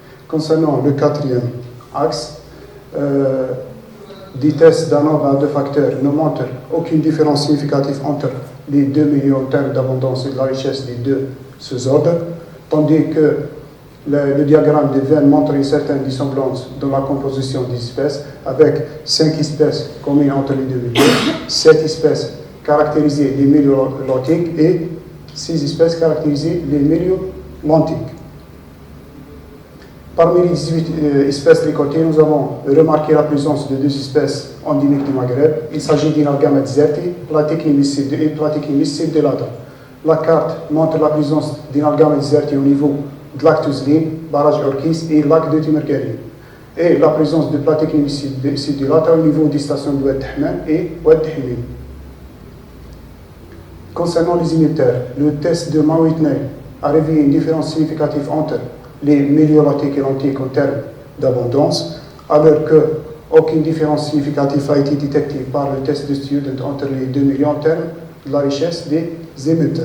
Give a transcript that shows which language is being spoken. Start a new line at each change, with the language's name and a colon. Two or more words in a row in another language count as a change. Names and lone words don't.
French: Concernant le quatrième axe, des tests d'un nombre à deux facteurs ne montrent aucune différence significative entre les 2 milieux en termes d'abondance et de la richesse des deux sous-ordres, tandis que le diagramme des veines montre une certaine dissemblance dans la composition des espèces, avec 5 espèces communes entre les deux milieux, 7 espèces caractérisées les milieux lentiques et 6 espèces caractérisées les milieux lentiques. Parmi les 18 espèces récoltées, nous avons remarqué la présence de 2 espèces endémiques du Maghreb. Il s'agit d'Inalgama deserti, Platycne miscide et Platycne miscide delata. La carte montre la présence d'Inalgama deserti au niveau de lac Tuzlin, barrage Orkis et lac de Timergari. Et la présence de Platycne miscide delata au niveau des stations de Oued Tahman et Oued Tahmin. Concernant les émetteurs, le test de Mawitney a révélé une différence significative entre les milieux lentiques et lentiques en termes d'abondance, alors qu'aucune différence significative a été détectée par le test de Student entre les deux milieux en termes de la richesse des émetteurs.